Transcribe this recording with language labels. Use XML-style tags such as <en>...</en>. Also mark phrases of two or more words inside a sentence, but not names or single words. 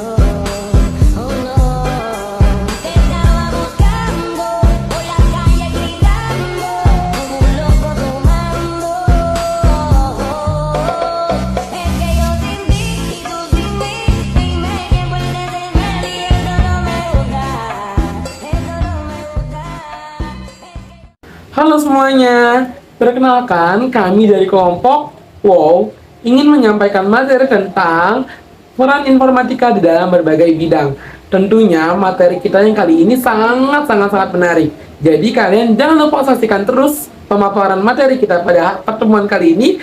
<es>Oh no, te estaba buscando por la calle gritando como un loco tomando. Es que yo sin ti y tú sin mí, dime quién puede tener y eso no me gusta, eso no me gusta.</es> <id>Halo semuanya, perkenalkan kami dari kelompok WOW ingin menyampaikan materi tentang peran informatika di dalam berbagai bidang. Tentunya materi kita yang kali ini sangat menarik. Jadi kalian jangan lupa saksikan terus pemaparan materi kita pada pertemuan kali ini.</id>